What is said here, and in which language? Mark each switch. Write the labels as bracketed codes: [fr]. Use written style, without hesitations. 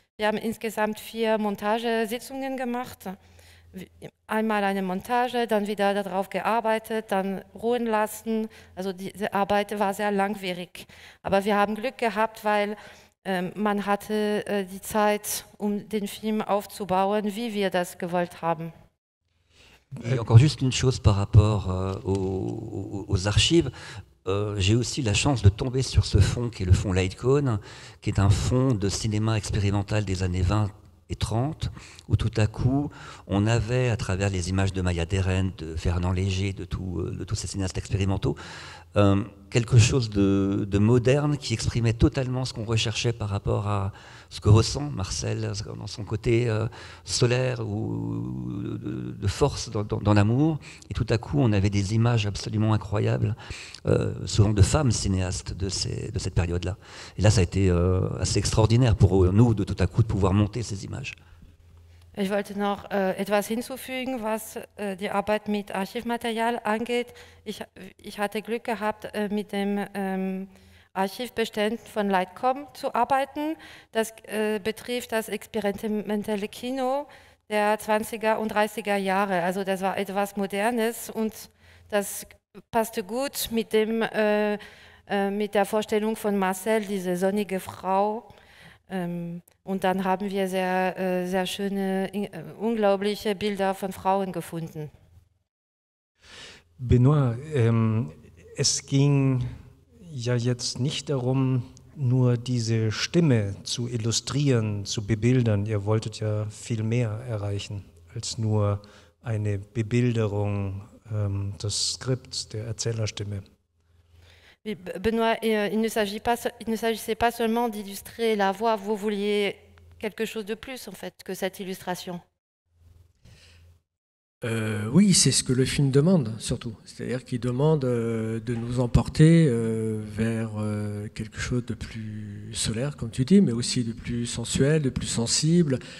[de] Wir haben insgesamt 4 Montagesitzungen gemacht. Einmal eine Montage, dann wieder darauf gearbeitet, dann ruhen lassen. Also diese Arbeit war sehr langwierig. Aber wir haben Glück gehabt, weil man hatte die Zeit, um den Film aufzubauen, wie wir das gewollt haben. [fr] Et encore juste une chose par rapport aux archives. J'ai aussi la chance de tomber sur ce fonds qui est le fonds Lightcone, qui est un fonds de cinéma expérimental des années 20 et 30, où tout à coup, on avait, à travers les images de Maya Deren, de Fernand Léger, de tous ces cinéastes expérimentaux, quelque chose de moderne qui exprimait totalement ce qu'on recherchait par rapport à ce que ressent Marcel dans son côté solaire ou de force dans l'amour. Et tout à coup, on avait des images absolument incroyables, souvent de femmes cinéastes de cette période-là. Et là, ça a été assez extraordinaire pour nous de tout à coup de pouvoir monter ces images. [de] Ich wollte noch etwas hinzufügen, was die Arbeit mit Archivmaterial angeht. Ich hatte Glück gehabt, mit dem Archivbeständen von Lightcom zu arbeiten. Das betrifft das experimentelle Kino der 20er und 30er Jahre. Also das war etwas Modernes und das passte gut mit der Vorstellung von Marcel, diese sonnige Frau. Und dann haben wir sehr schöne, unglaubliche Bilder von Frauen gefunden. Benoît, es ging ja jetzt nicht darum, nur diese Stimme zu illustrieren, zu bebildern. Ihr wolltet ja viel mehr erreichen als nur eine Bebilderung des Skripts, der Erzählerstimme. [fr] Benoît, il ne s'agissait pas seulement d'illustrer la voix, vous vouliez quelque chose de plus en fait que cette illustration. Oui, c'est ce que le film demande surtout. C'est-à-dire qu'il demande de nous emporter vers quelque chose de plus solaire, comme tu dis, mais aussi de plus sensuel, de plus sensible.